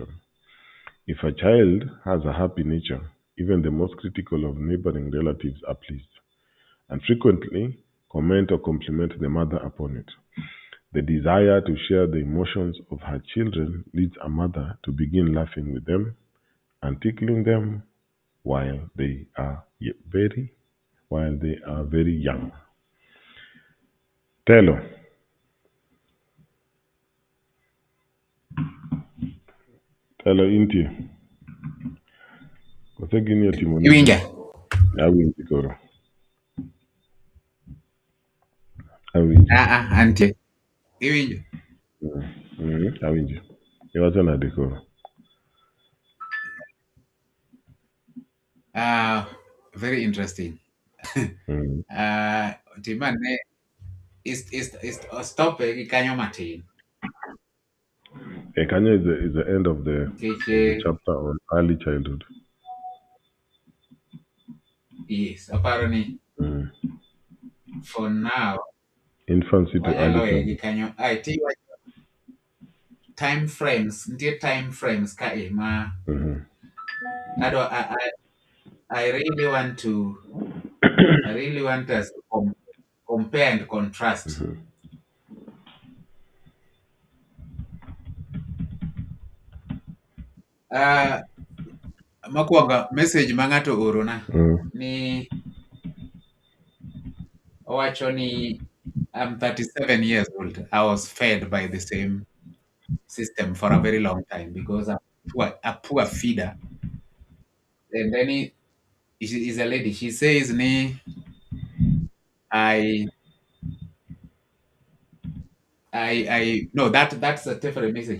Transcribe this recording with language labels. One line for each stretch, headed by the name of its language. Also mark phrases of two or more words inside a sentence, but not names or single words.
English: If a child has a happy nature, even the most critical of neighboring relatives are pleased and frequently comment or compliment the mother upon it. The desire to share the emotions of her children leads a mother to begin laughing with them and tickling them while they are very young.
Luo (Kenya and Tanzania): Telo, telo inti. Kosegini otimoni Iwinja? awinji koro. Awinji. Antie. Iwinja? Awinji. Iwacho nade koro.
English: Very interesting. Mm.
Luo (Kenya and Tanzania): Timane is stop kanyo matin.
English: Kanya is the end of the
Luo (Kenya and Tanzania): Nikech
English: chapter on early childhood. yes, apparently Mm. for now Infancy to early
Luo (Kenya and Tanzania): wanyalo gi
English: childhood.
Luo (Kenya and Tanzania): kanyo.
English: I think time frames
Luo (Kenya and Tanzania): ka ma Mm-hmm.
English: I really want us to compare and contrast. Mm-hmm.
Luo (Kenya and Tanzania): Mokwongo message ma ng'ato orona Mm. ni owacho ni
English: I'm 37 years old. I was fed by the same system for a very long time because a poor feeder. And then is a lady. She says, "Ne, I, no, that's a different message.